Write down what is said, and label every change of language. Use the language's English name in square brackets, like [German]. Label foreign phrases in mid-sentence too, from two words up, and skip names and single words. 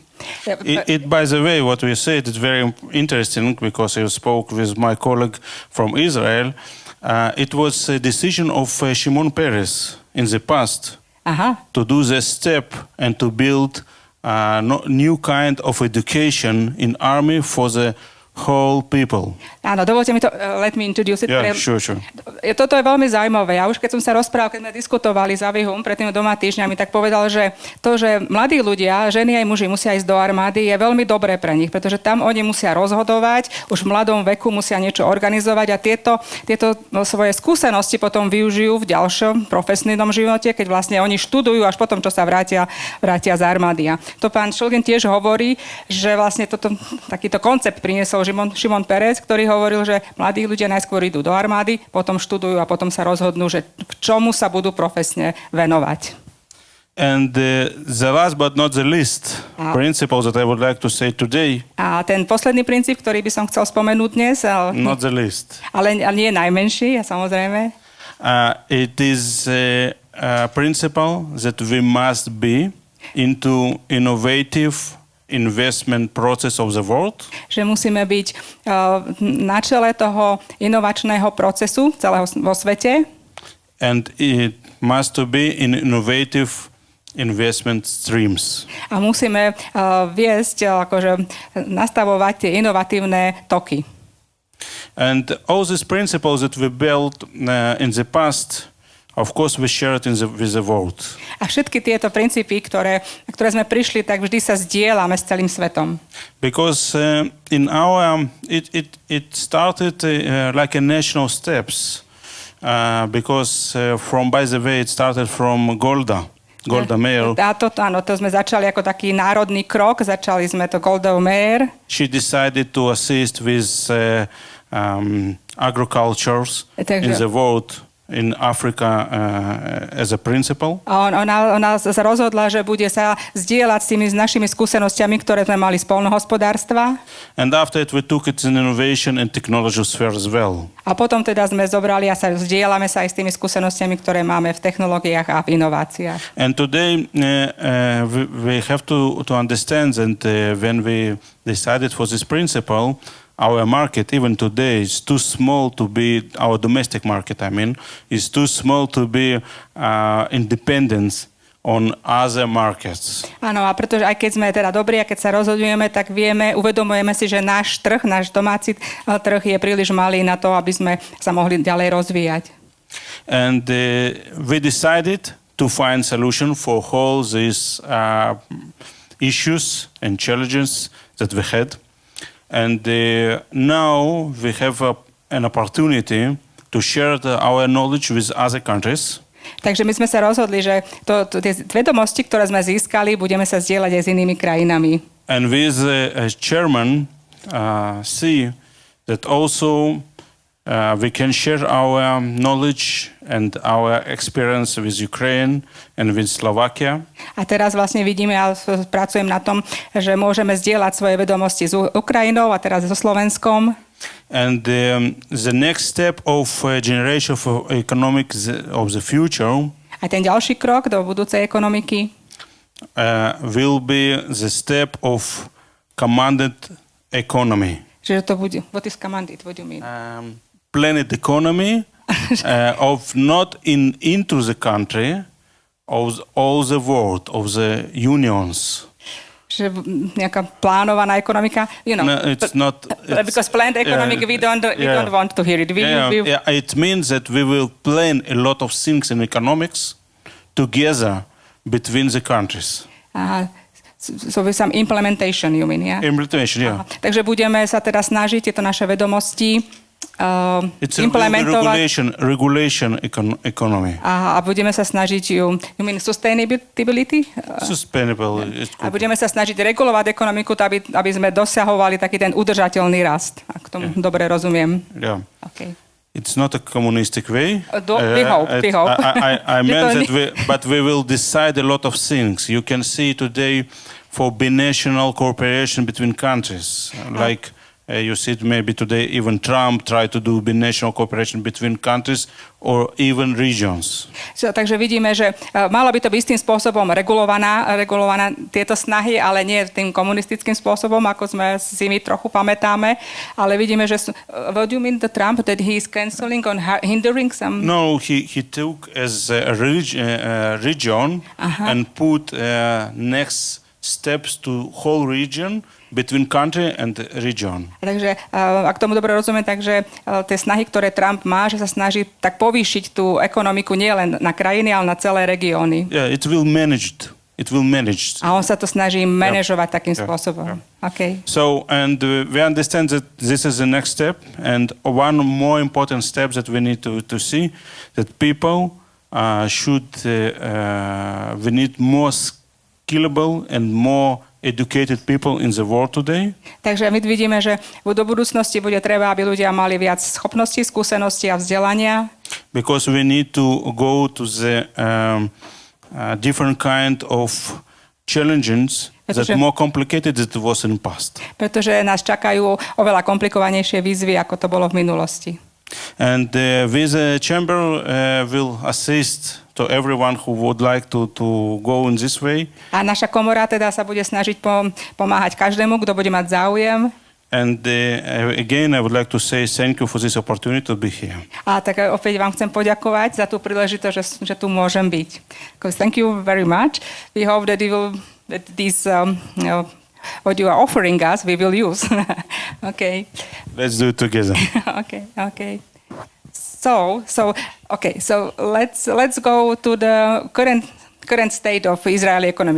[English] It, by the way, what we said is very interesting because I spoke with my colleague from Israel. It was a decision of Shimon Peres in the past to do the step and to build a new kind of education in army for the whole people. [Slovak] Áno, dovolte mi to, [English] let me introduce it. Yeah, sure. [Slovak] Toto je veľmi zaujímavé. Ja už keď som sa rozprával, keď sme diskutovali s Avihoum pred tými 2 týždňami, tak povedal, že to, že mladí ľudia, ženy aj muži musia ísť do armády, je veľmi dobré pre nich, pretože tam oni musia rozhodovať, už v mladom veku musia niečo organizovať a tieto svoje skúsenosti potom využijú v ďalšom profesnom živote, keď vlastne oni študujú až potom, čo sa vrátia z armády. A to pán Shulgin tiež hovorí, že vlastne takýto koncept priniesol Šimon Peres, ktorý hovoril, že mladí ľudia najskôr idú do armády, potom študujú a potom sa rozhodnú, že k čomu sa budú profesne venovať. [English] And the last but not the least principle that I would like to say today. [Slovak] A ten posledný princíp, ktorý by som chcel spomenúť dnes, [English] not the least. [Slovak] Ale nie najmenší, samozrejme. [English] It is a principle that we must be into innovative investment process of the world. [Slovak] Že musíme byť na čele toho inovačného procesu celého vo svete. [English] And it must be in innovative investment streams. [Slovak] A musíme viesť, akože nastavovať tie inovatívne toky. [English] And all these principles that we built in the past, of course, we share it with the world. [Slovak] A všetky tieto princípy, ktoré sme prišli, tak vždy sa zdieľame s celým svetom. [English] Because in our it started like a national steps. Because by the way, it started from Golda Meir. [Slovak] Áno, to sme začali ako taký národný krok. Začali sme to Goldou Meir. [English] She decided to assist with agricultures in the world. In Africa as a principle. [Slovak] A ona sa rozhodla, že bude sa zdieľať s našimi skúsenostiami, ktoré sme mali z poľnohospodárstva. [English] And after it we took it in innovation and technology sphere as well. [Slovak] A potom teda sme zobrali a zdieľame sa aj s tými skúsenostiami, ktoré máme v technológiách a v inováciách. [English] And today we have to understand that when we decided for this principle, our market, even today, is too small to be, our domestic market, is too small to be independent on other markets. [Slovak] Áno, a pretože aj keď sme teda dobrí a keď sa rozhodujeme, tak uvedomujeme si, že náš domáci trh je príliš malý na to, aby sme sa mohli ďalej rozvíjať. [English] And we decided to find solution for all these issues and challenges that we had. And now we have an opportunity to share our knowledge with other countries. [Slovak] Takže my sme sa rozhodli, že tie vedomosti, ktoré sme získali, budeme sa zdieľať aj s inými krajinami. [English] And with chairman see that also we can share our knowledge and our experience with Ukraine and with Slovakia. [Slovak] A teraz vlastne vidíme, ja pracujem na tom, že môžeme zdieľať svoje vedomosti s Ukrajinou a teraz so Slovenskom. [English] And the next step of generation of economics of the future [Slovak] A ten ďalší krok do budúcej ekonomiky [English] will be the step of commanded economy. [Slovak] že to bude, [English] what is commanded, what do you mean? Planned economy of not into the country, of all the world, of the unions. [Slovak] Že nejaká plánovaná ekonomika, [English] you know. No, it's not. Because planned economic, we don't want to hear it. It means that we will plan a lot of things in economics together between the countries. So with some implementation, you mean, yeah? Implementation, yeah. [Slovak] Takže budeme sa teda snažiť tieto naše vedomosti implementovať. [English] Regulation economy. [Slovak] A budeme sa snažiť [English] you mean sustainability? Sustainable. [Slovak] A budeme sa snažiť regulovať ekonomiku, aby sme dosahovali taký ten udržateľný rast. Ak tomu dobre rozumiem. [English] Yeah. Okay. It's not a communistic way. We hope. I meant that we will decide a lot of things. You can see today for binational cooperation between countries, like you see it maybe today even Trump tried to do binational cooperation between countries or even regions. [Slovak] Takže vidíme, že malo by to byť istým spôsobom regulovaná tieto snahy, ale nie tým komunistickým spôsobom, ako sme si my trochu pamätáme. Ale vidíme, že [English] what do you mean the Trump that he is canceling on hindering some? No, he took as a region and put next steps to whole region between country and region. [Slovak] Takže, ak tomu dobre rozumiem, takže tie snahy, ktoré Trump má, že sa snaží tak povýšiť tú ekonomiku nielen na krajiny, ale na celé regióny. [English] Yeah, it will manage. [Slovak] A on sa to snaží manažovať takým spôsobom. [English] Okay. So, and we understand that this is the next step, and one more important step that we need to see, that people we need more skillable and more educated people in the world today. [Slovak] Takže my vidíme, že do budúcnosti bude treba, aby ľudia mali viac schopností, skúseností a vzdelania. [English] Because we need to go to the different kind of challenges that more complicated than it was in the past. [Slovak] Pretože nás čakajú oveľa komplikovanejšie výzvy, ako to bolo v minulosti. [English] And with the chamber will assist to everyone who would like to go in this way. [Slovak] A naša komora teda sa bude snažiť pomáhať každému, kto bude mať záujem. [English] And again, I would like to say thank you for this opportunity to be here. [Slovak] A tak opäť vám chcem poďakovať za tú príležitosť, že tu môžem byť. [English] Thank you very much. We hope that this what you are offering us, we will use. Okay. Let's do it together. Okay. So let's go to the current state of Israeli economy.